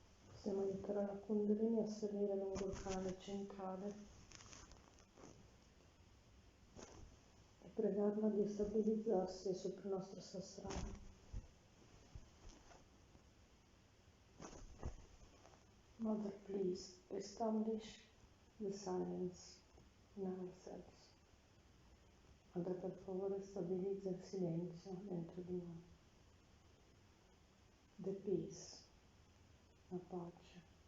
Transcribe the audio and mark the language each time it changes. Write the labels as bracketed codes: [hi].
[it] Possiamo aiutare la Kundalini a salire lungo il canale centrale e pregarla di stabilizzarsi sopra il nostro Sahasrara. [en] Mother, please establish the silence in ourselves. [it] Madre, per favore, stabilizza il silenzio dentro di noi. [en] The peace, [it] la pace.